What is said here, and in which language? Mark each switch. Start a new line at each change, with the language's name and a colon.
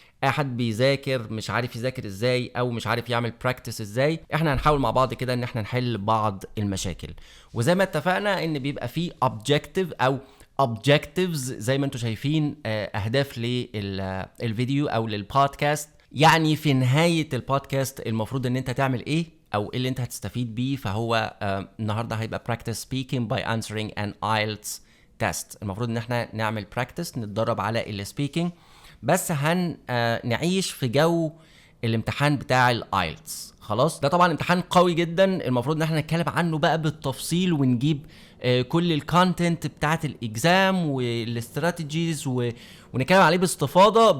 Arabic: احد بيذاكر مش عارف يذاكر ازاي او مش عارف يعمل براكتس ازاي، احنا هنحاول مع بعض كده ان احنا نحل بعض المشاكل. وزي ما اتفقنا ان بيبقى فيه objective او objectives زي ما انتم شايفين، اهداف للفيديو او للبودكاست. يعني في نهاية البودكاست المفروض ان انت تعمل ايه او ايه اللي انت هتستفيد بيه. فهو النهاردة هيبقى
English: practice speaking by answering an IELTS test.
Arabic: المفروض ان احنا نعمل practice نتدرب على السبيكينج، بس نعيش في جو الامتحان بتاع الايلتس. خلاص، ده طبعا امتحان قوي جدا، المفروض ان احنا نتكلم عنه بقى بالتفصيل ونجيب كل الكونتنت بتاعت الاكزام والاستراتيجيز ونتكلم عليه باستفاضه.